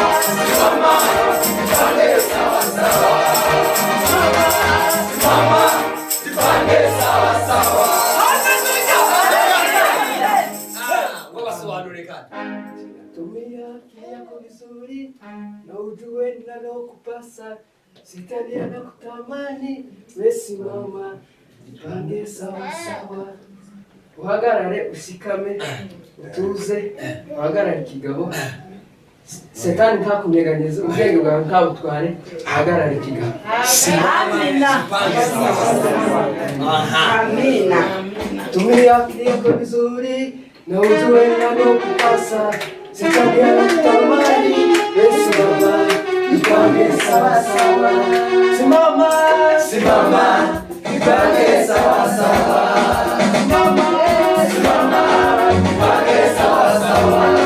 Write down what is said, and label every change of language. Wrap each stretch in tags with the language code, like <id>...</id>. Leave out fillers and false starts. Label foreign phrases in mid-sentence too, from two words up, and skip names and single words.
<sw>Ipange sawa sawa Simama Ipange sawa sawa Tumia akili yako vizuri na ujue ninalokupasa Shetani anakutamani we simama Ipange sawa sawa</sw> <rw>Uhagarare ushikame utuze uhagarare kigabo Shetani ntakunyeganyeza ubwenge bwawe ntabutware uhagarare kigabo</rw> <sw>Amina Amina Tumia akili yako vizuri na ujue ninalokupasa Shetani anakutamani we simama Ipange sawa sawa Simama Simama Ipange sawa sawa Simama Simama Ipange sawa sawa</sw>